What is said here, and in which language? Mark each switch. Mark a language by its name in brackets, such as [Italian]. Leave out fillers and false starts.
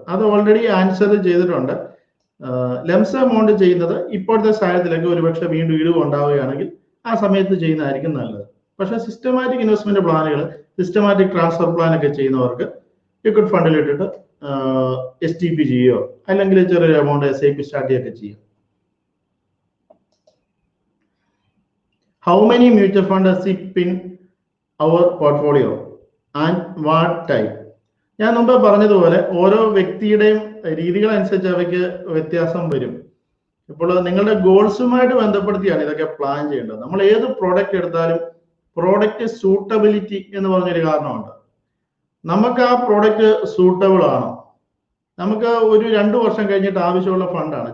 [Malayalam] അത് already answer ചെയ്തിട്ടുണ്ട്. Lumps amount ചെയ്യുന്നത് ഇപ്പോഴത്തെ സാഹചര്യത്തിലേക്ക് ഒരുപക്ഷെ വീണ്ടും ഇടിവ് ഉണ്ടാവുകയാണെങ്കിൽ ആ സമയത്ത് ചെയ്യുന്നതായിരിക്കും നല്ലത്. പക്ഷെ സിസ്റ്റമാറ്റിക് ഇൻവെസ്റ്റ്മെന്റ് പ്ലാനുകൾ, സിസ്റ്റമാറ്റിക് ട്രാൻസ്ഫർ പ്ലാൻ ഒക്കെ ചെയ്യുന്നവർക്ക് ലിക്വിഡ് ഫണ്ടിൽ ഇട്ടിട്ട് STP ചെയ്യുകയോ അല്ലെങ്കിൽ ചെറിയൊരു എമൗണ്ട് SIP സ്റ്റാർട്ട് ചെയ്യുകയൊക്കെ ചെയ്യും. [English] How many mutual funds SIP in our portfolio and what type? [Malayalam] ഞാൻ മുമ്പ് പറഞ്ഞതുപോലെ ഓരോ വ്യക്തിയുടെയും രീതികൾ അനുസരിച്ച് അവയ്ക്ക് വ്യത്യാസം വരും. ഇപ്പോൾ നിങ്ങളുടെ ഗോൾസുമായിട്ട് ബന്ധപ്പെടുത്തിയാണ് ഇതൊക്കെ പ്ലാൻ ചെയ്യേണ്ടത്. നമ്മൾ ഏത് പ്രോഡക്റ്റ് എടുത്താലും പ്രോഡക്റ്റ് സൂട്ടബിലിറ്റി എന്ന് പറഞ്ഞൊരു കാരണമുണ്ട്. നമുക്ക് ആ പ്രോഡക്റ്റ് സൂട്ടബിൾ ആണോ, നമുക്ക് ഒരു 2 വർഷം കഴിഞ്ഞിട്ട് ആവശ്യമുള്ള ഫണ്ടാണ്.